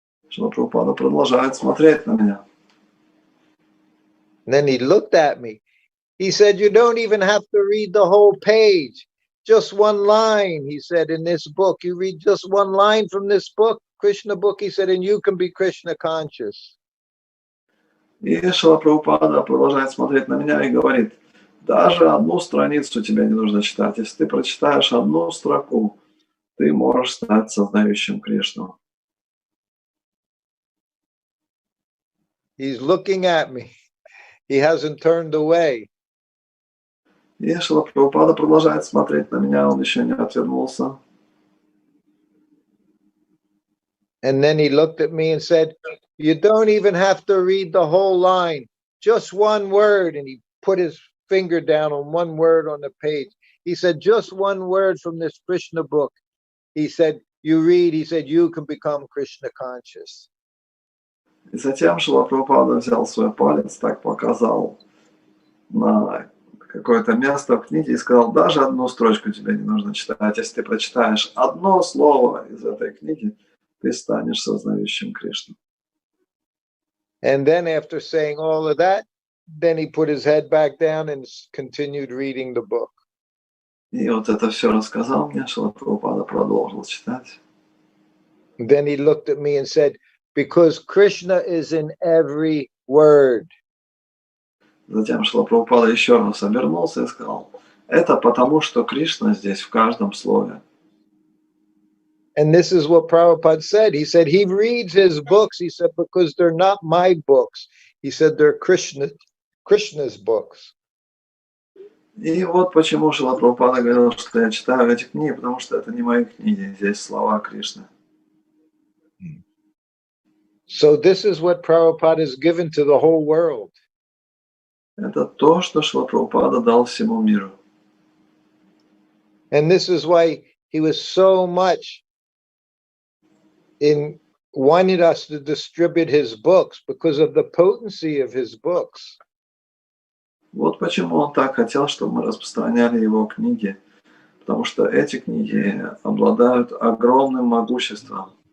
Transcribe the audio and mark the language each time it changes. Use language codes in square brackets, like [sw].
[ru] Шрила Прабхупада продолжает смотреть на меня. [en] And then he looked at me. He said, you don't even have to read the whole page. Just one line, he said, in this book. You read just one line from this book, Krishna book, he said, and you can be Krishna conscious. [ru] И Шрила Прабхупада продолжает смотреть на меня и говорит, даже одну страницу тебе не нужно читать. Если ты прочитаешь одну строку, ты можешь стать сознающим Кришну. [en] He's looking at me. He hasn't turned away. [ru] И Шрила Прабхупада продолжает смотреть на меня, он еще не отвернулся. [en] And then he looked at me and said, you don't even have to read the whole line. Just one word. And he put his finger down on one word on the page. He said, just one word from this Krishna book. He said, you read, he said, you can become Krishna conscious. [ru] И затем Шрила Прабхупада взял свой палец, так показал на какое-то место в книге и сказал, даже одну строчку тебе не нужно читать. Если ты прочитаешь одно слово из этой книги, ты станешь сознающим Кришну. [en] And then after saying all of that, then he put his head back down and continued reading the book. [ru] И вот это все рассказал мне, Шрила Прабхупада продолжил читать. [en] Then he looked at me and said, because Krishna is in every word. [ru] Затем Шрила Прабхупада еще раз обернулся и сказал, это потому, что Кришна здесь в каждом слове. [en] And this is what Prabhupada said. He said he reads his books, he said, because they're not my books. He said they're Krishna's books. [ru] И вот почему Шрила Прабхупада говорил, что я читаю эти книги, потому что это не мои книги, здесь слова Кришны. [en] So this is what Prabhupada has given to the whole world. [ru] Это то, что Шрила Прабхупада дал всему миру. [en] And this is why he was so much in wanted us to distribute his books, because of the potency of his books. [ru] Вот почему он так хотел, чтобы мы распространяли его книги, потому что эти книги обладают огромным могуществом.